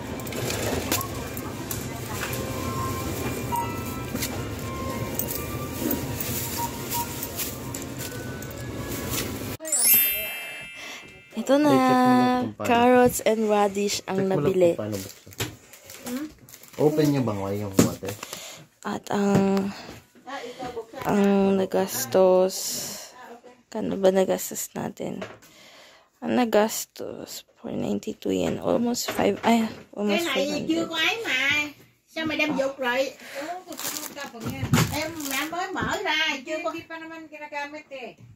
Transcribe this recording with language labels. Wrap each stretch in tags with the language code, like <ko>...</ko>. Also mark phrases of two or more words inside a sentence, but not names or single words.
<tl>Ito na,</tl> <en>carrots and radish</en> <tl>ang nabili. Open niyo bang yung water? At ang nagastos, kano ba nagastos natin? Ang nagastos, 492 yen,</tl> <en>almost 5, almost 500.</en> <vi>Cái này chưa có ấy mà. Sao mày đem dục rồi? Em mới mở ra, chưa có.</vi> <tl>Hindi pa naman ginagamit eh.</tl>